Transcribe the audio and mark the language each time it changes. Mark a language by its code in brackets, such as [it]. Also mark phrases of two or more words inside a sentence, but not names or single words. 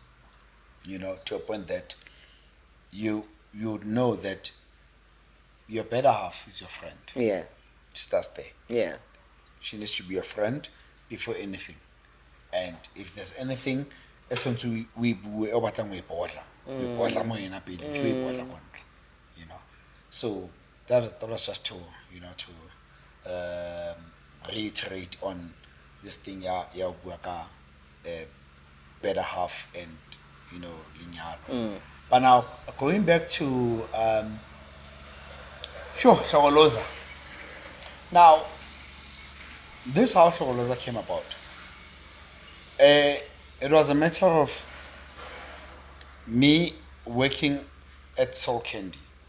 [en] You know, to a point that you would know that your better half is your friend. Yeah. It starts there. Yeah. She needs to be your friend before anything. And if there's anything, we overtime we bother [st] mo ina pele [en] before we bother kontle, you know. So that was just to, you know, to reiterate on this thing [st] ya bua ka [en] better half and, you know, linyalo. But now going back to Shogoloza. Now this how Shogoloza came about. It was a matter of me working at Soul Candy.